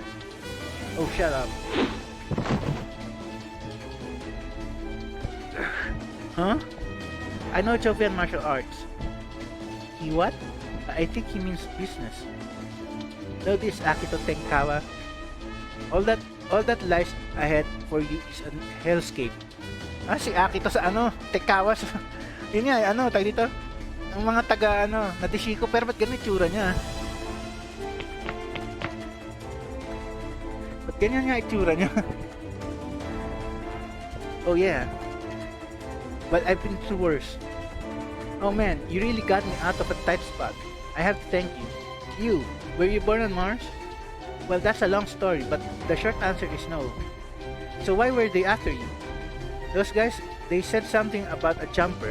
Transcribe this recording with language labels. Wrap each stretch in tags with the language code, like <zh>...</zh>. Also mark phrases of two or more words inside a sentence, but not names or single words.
<en>Oh, shut up. Huh? I know Jovian martial arts. He what? I think he means business. Know this, Akito Tenkawa? All that lies ahead for you is a hellscape.</en> <tl>Si Akito sa Tenkawa sa... Yun nga, tayo dito? Ang mga taga, nadishiko, pero ba't ganun itsura niya? Ba't ganyan nga itsura niya?</tl> <en>Oh yeah. But I've been through worse. Oh man, you really got me out of a tight spot. I have to thank you. You, were you born on Mars? Well, that's a long story, but the short answer is no. So why were they after you? Those guys, they said something about a jumper.</en>